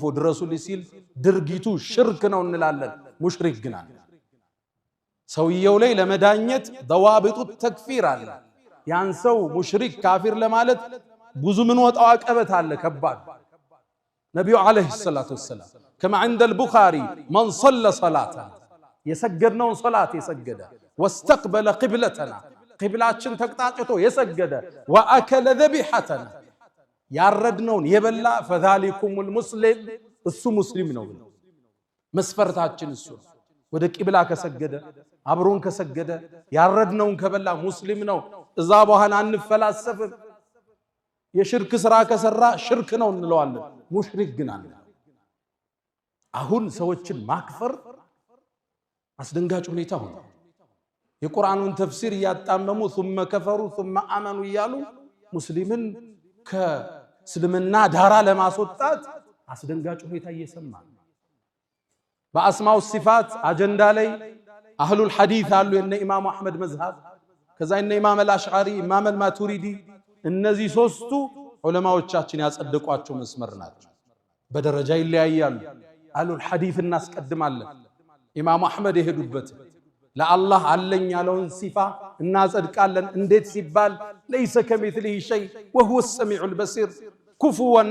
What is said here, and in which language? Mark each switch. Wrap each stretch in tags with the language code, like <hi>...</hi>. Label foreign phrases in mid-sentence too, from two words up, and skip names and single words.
<am>ድረሱልኝ ሲል ድርጊቱ ሽርክ ነው እንላለን። ሙሽሪክ ግን አለ። ሰውየው ላይ ለመዳኘት</am> <ar>ضوابط تكفير</ar> <am>አለ። ያን ሰው ሙሽሪክ ካፊር ለማለት ብዙ ምን ወጣው አቀበት አለ ከባድ። ነብዩ</am> <ar>عليه الصلاة والسلام كما عند البخاري من صلى صلاتنا</ar> <am>የሰገድነውን ሶላት የሰገደ</am> <ar>واستقبل قبلتنا</ar> <am>قبلاتችን ተቅጣጭቶ የሰገደ</am> <ar>واكل ذبيحتنا</ar> <am>ያረድነውን የበላ</am> <ar>فذلكم المسلم</ar> <am>እሱ ሙስሊም ነው። መስፈርታችን እሱ ወደ ቂብላ ከሰገደ አብሮን ከሰገደ ያረድነውን ከበላ ሙስሊም ነው። እዛ በኋላ አንፈላሰፍም። የሽርክ ስራ ከሰራ ሽርክ ነው እንለዋለን። ሙሽሪክ ግን አለ። አሁን ሰዎችን ማክፈር አስደንጋጭ ሁኔታ ሆነ። የቁርአኑን ተፍሲር እያጣመሙ</am> <ar>ثم كفروا ثم آمنوا</ar> <am>እያሉ ሙስሊምን ከእስልምና ዳራ ለማስወጣት አስደንጋጭ ሁኔታ እየሰማ በአስማው ሲፋት አጀንዳ ላይ</am> <ar>أهل الحديث</ar> <am>አሉ። የነ ኢማሙ አህመድ መዝሃብ፣ ከዛ የነ ኢማም አልአሽዓሪ፣ ኢማም አልማቱሪዲ፣ እነዚህ ሶስቱ ዑለማዎቻችን ያጸደቋቸው መስመር ናቸው። በደረጃ ይለያያሉ።</am> <ar>أهل الحديث</ar> <am>እናስቀድማለን። ኢማሙ አህመድ የሄዱበት ለአላህ አለኝ ያለውን ሲፋ እናጸድቃለን። እንዴት ሲባል</am> <ar>ليس كمثله شيء وهو السميع البصير كفوا</ar>